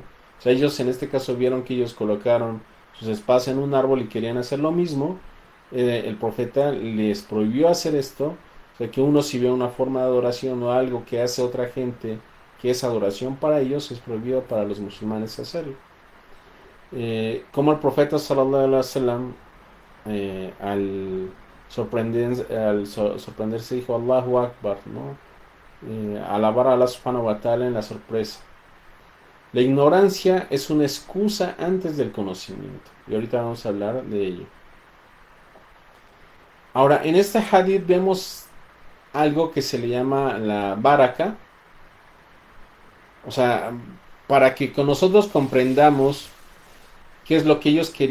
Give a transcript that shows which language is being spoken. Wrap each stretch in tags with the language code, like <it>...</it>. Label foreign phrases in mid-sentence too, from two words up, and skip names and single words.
<es>O sea, ellos en este caso vieron que ellos colocaron sus espadas en un árbol y querían hacer lo mismo. El profeta les prohibió hacer esto. O sea, que uno si ve una forma de adoración o algo que hace otra gente que es adoración para ellos, es prohibido para los musulmanes hacerlo. Como el profeta</es> <ar>صلى الله عليه وسلم</ar> <es>sorprenderse dijo</es> <ar>الله أكبر,</ar> <es>¿no? Alabar a</es> <ar>الله سبحانه وتعالى</ar> <es>en la sorpresa. La ignorancia es una excusa antes del conocimiento. Y ahorita vamos a hablar de ello. Ahora, en este hadith vemos algo que se le llama la baraka. O sea, para que con nosotros comprendamos qué es lo que ellos querían.</es>